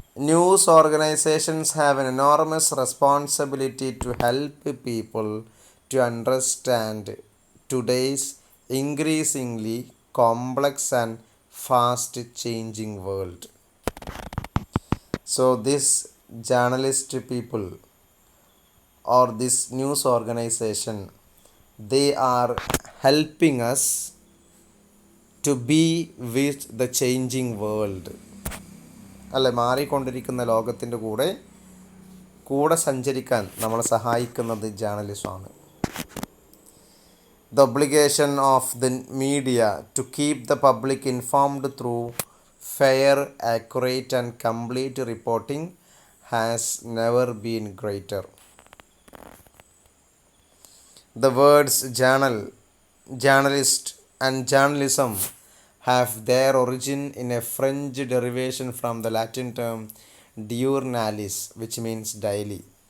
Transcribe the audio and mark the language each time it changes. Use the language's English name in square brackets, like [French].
[English] News organizations have an enormous responsibility to help people to understand today's increasingly complex and fast changing world. So, this journalist people or this news organization, they are helping us to be with the changing world. [Malayalam] അല്ലെ, മാറിക്കൊണ്ടിരിക്കുന്ന ലോകത്തിൻ്റെ കൂടെ സഞ്ചരിക്കാൻ നമ്മളെ സഹായിക്കുന്നത് ജേർണലിസമാണ്. [English] The obligation of the media to keep the public informed through fair, accurate, and complete reporting has never been greater. The words journalist, and journalism have their origin in a French derivation from the Latin term diurnalis, which means daily.